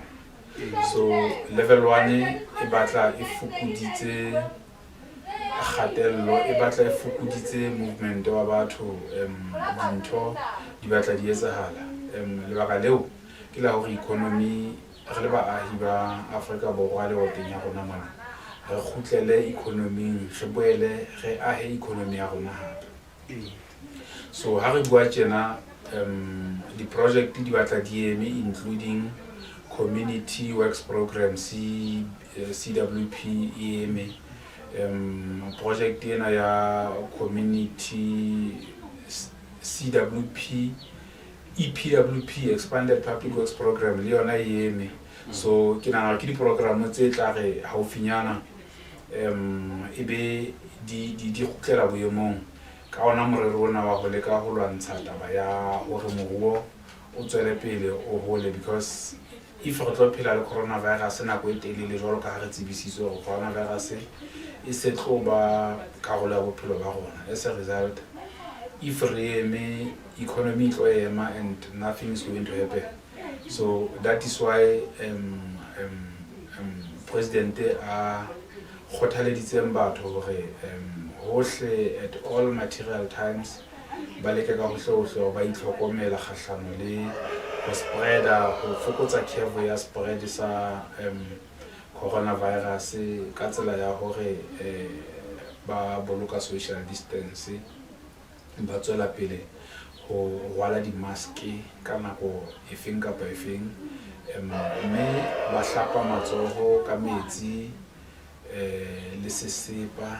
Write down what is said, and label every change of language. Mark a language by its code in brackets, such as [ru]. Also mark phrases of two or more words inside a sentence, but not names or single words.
[st] So level 1 e batla e fokuditse kgatello, e batla e fokuditse movement wa batho dintho di batla di etsahala lebaka leo ke la hore economy re le baahi ba Afrika Borwa le hoteng ya rona mona re khutlele economy re boele re ahe economy ya rona hape. So ha re bua tjena di project di batla di eme including community works program CWP eme project ena ya community CWP EPWP expanded public works program le yona eme. So ke nana ke di program tse tla re haufinyana ebe di khutlela boemong ka ona morero ona wa go leka go lwantsha taba ya hore moruo o tswele pele o hole, [en] because if [st] re tlo phela le coronavirus nako e telele jwalo ka ha re tsebisitswe gore coronavirus e se tlo ba karolo ya bophelo ba rona. [en] As a result, if [st] re eme [en] economy [st] tlo ema [en] and nothing is going to happen. So that is why president [st] a khothaleditse batho hore hohle [en] at all material times [st] ba leke ka hohle ba itlhokomela kgahlano le go spreada go fokotsa curve ya spread sa coronavirus ka tsela ya hore ba boloka [en] social distance, [st] ba tswela pele go rwala di-mask ka nako efeng kapa efeng, mme ba hlapa matsoho ka metsi le sesepa.